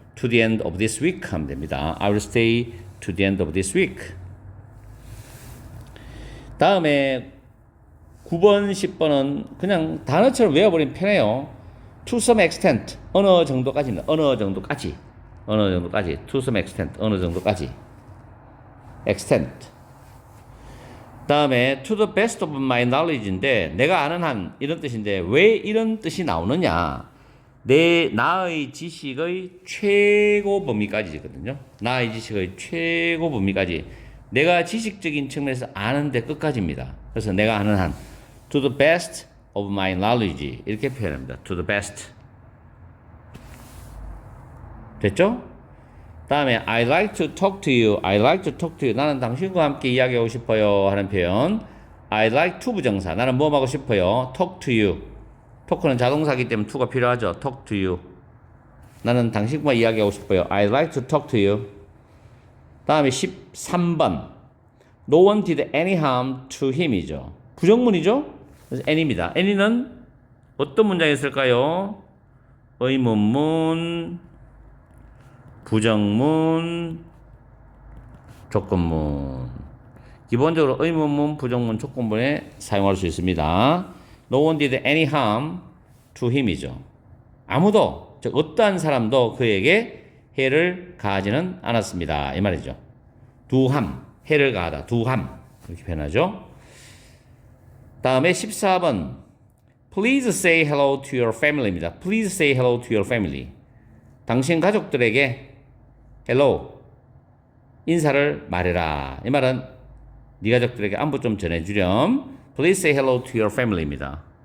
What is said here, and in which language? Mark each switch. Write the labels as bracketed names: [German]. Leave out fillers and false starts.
[English] to the end of this week [Korean] 하면 됩니다. [English] I will stay to the end of this week. [Korean] 다음에 9번, 10번은 그냥 단어처럼 외워버리면 편해요. [English] To some extent, [Korean] 어느 정도까지입니다. 어느 정도까지. 어느 정도까지. [English] To some extent, [Korean] 어느 정도까지. [English] extent. [Korean] 다음에 [English] to the best of my knowledge [Korean] 인데 내가 아는 한 이런 뜻인데 왜 이런 뜻이 나오느냐. 나의 지식의 최고 범위까지거든요. 나의 지식의 최고 범위까지. 내가 지식적인 측면에서 아는데 끝까지입니다. 그래서 내가 아는 한 [English] to the best of my knowledge [Korean] 이렇게 표현합니다. [English] to the best. [Korean] 됐죠? [English] 다음에 I like to talk to you. I like to talk to you. [Korean] 나는 당신과 함께 이야기하고 싶어요 하는 표현. [English] I like to 부정사. [Korean] 나는 뭐 하고 싶어요? talk to you. talk는 자동사이기 때문에 to가 필요하죠. [English] talk to you. [Korean] 나는 당신과 이야기하고 싶어요. [English] I like to talk to you. [Korean] 다음에 13번. [English] No one did any harm to him이죠. [Korean] 부정문이죠? 그래서 any입니다. any는 어떤 문장에 쓸까요? 의문문, 부정문, 조건문. 기본적으로 의문문, 부정문, 조건문에 사용할 수 있습니다. [English] No one did any harm to him이죠. [Korean] 아무도, 즉 어떠한 사람도 그에게 해를 가하지는 않았습니다. 이 말이죠. do harm, 해를 가하다, do harm 이렇게 표현하죠. 다음에 14번 [English] Please say hello to your family입니다. Please say hello to your family. [Korean] 당신 가족들에게 hello, 인사를 말해라. 이 말은 네 가족들에게 안부 좀 전해주렴. [English] Please say hello to your family입니다.